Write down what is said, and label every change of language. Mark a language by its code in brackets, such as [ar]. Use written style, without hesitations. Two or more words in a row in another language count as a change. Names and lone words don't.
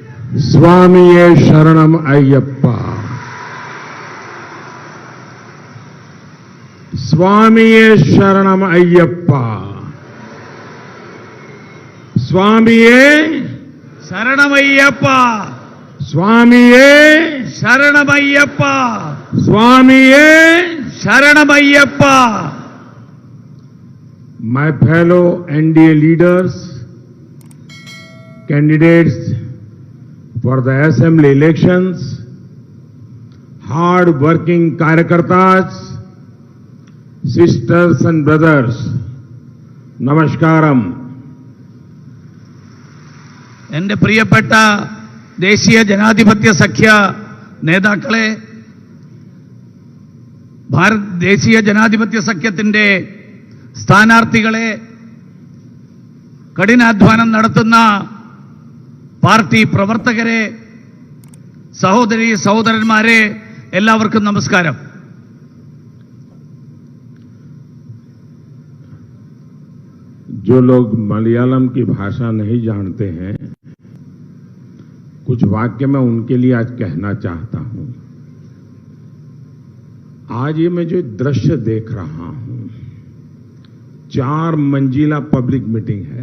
[ml] സ്വാമിയേ ശരണം അയ്യപ്പാ, സ്വാമിയേ ശരണം അയ്യപ്പാ, സ്വാമിയേ शरणमय्यप्पा, स्वामिये शरणमय्यप्पा, स्वामिये शरणमय्यप्पा. [en] My fellow NDA leaders, candidates for the assembly elections, hard-working Karyakartas, sisters and brothers, Namaskaram. [ml] എന്റെ പ്രിയപ്പെട്ട ദേശീയ ജനാധിപത്യ സഖ്യ നേതാക്കളെ, ദേശീയ ജനാധിപത്യ സഖ്യത്തിന്റെ സ്ഥാനാർത്ഥികളെ, കഠിനാധ്വാനം നടത്തുന്ന പാർട്ടി പ്രവർത്തകരെ, സഹോദരി സഹോദരന്മാരെ, എല്ലാവർക്കും നമസ്കാരം. [hi] जो लोग मलयालम की भाषा नहीं जानते हैं, कुछ वाक्य मैं उनके लिए आज कहना चाहता हूं. आज ये मैं जो दृश्य देख रहा हूं, 4 मंजिला [en] public meeting [hi] है.